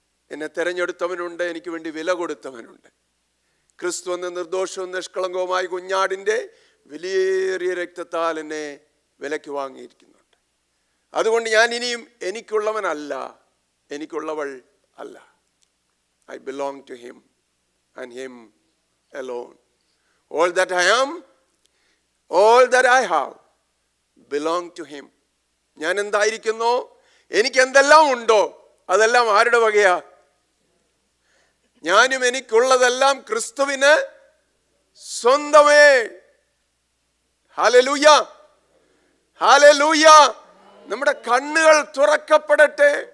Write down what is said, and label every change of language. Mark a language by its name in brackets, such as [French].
[Malayalam] എന്നെ തെരഞ്ഞെടുത്തവനുണ്ട്, എനിക്ക് വേണ്ടി വില കൊടുത്തവനുണ്ട്. ക്രിസ്തു എന്ന നിർദോഷവും നിഷ്കളങ്കവുമായ കുഞ്ഞാടിന്റെ വിലയേറിയ രക്തത്താൽ എന്നെ വിലയ്ക്ക് വാങ്ങിയിരിക്കുന്നുണ്ട്. അതുകൊണ്ട് ഞാൻ ഇനിയും എനിക്കുള്ളവനല്ല, എനിക്കുള്ളവൾ അല്ല. [English] I belong to him and him alone. All that I am, all that I have belong to him. [Malayalam] ഞാൻ എന്തായിരിക്കുന്നു, എനിക്ക് എന്തെല്ലാം ഉണ്ടോ അതെല്ലാം ആരുടെ വകയാ? ഞാനും എനിക്കുള്ളതെല്ലാം ക്രിസ്തുവിന് സ്വന്തമേ. Hallelujah, hallelujah. നമ്മുടെ കണ്ണുകൾ തുറക്കപ്പെടട്ടെ.